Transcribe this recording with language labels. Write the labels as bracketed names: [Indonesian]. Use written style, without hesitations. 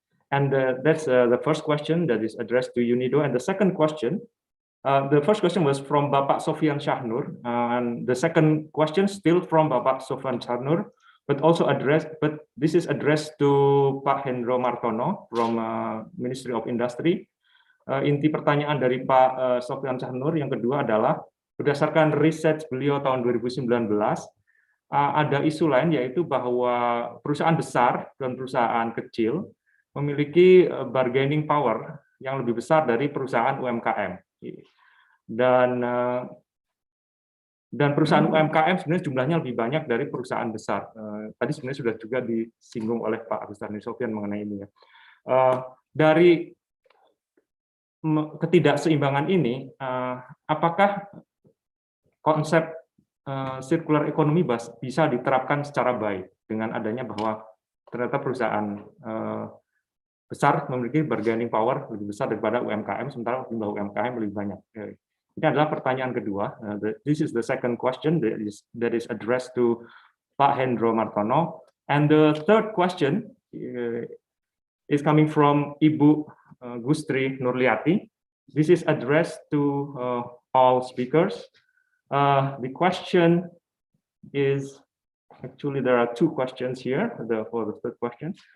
[English] And that's the first question that is addressed to UNIDO. And the second question, the first question was from Bapak Sofyan Syahnur, and the second question still from Bapak Sofyan Syahnur, but this is addressed to Pak Hendro Martono from Ministry of Industry. [Indonesian] Inti pertanyaan dari Pak Sofyan Syahnur yang kedua adalah, berdasarkan riset beliau tahun 2019, ada isu lain yaitu bahwa perusahaan besar dan perusahaan kecil memiliki bargaining power yang lebih besar dari perusahaan UMKM. Dan perusahaan UMKM sebenarnya jumlahnya lebih banyak dari perusahaan besar. Tadi sebenarnya sudah juga disinggung oleh Pak Agustaviano Sofyan mengenai ini. Dari ketidakseimbangan ini, apakah konsep circular economy bisa diterapkan secara baik dengan adanya bahwa ternyata perusahaan besar, memiliki bargaining power lebih besar daripada UMKM, sementara jumlah UMKM lebih banyak. Ini adalah pertanyaan kedua. [English] This is the second question that is addressed to Pak Hendro Martono. And the third question is coming from Ibu Gustri Nurliati. This is addressed to all speakers. The question is, actually there are two questions here for the third question.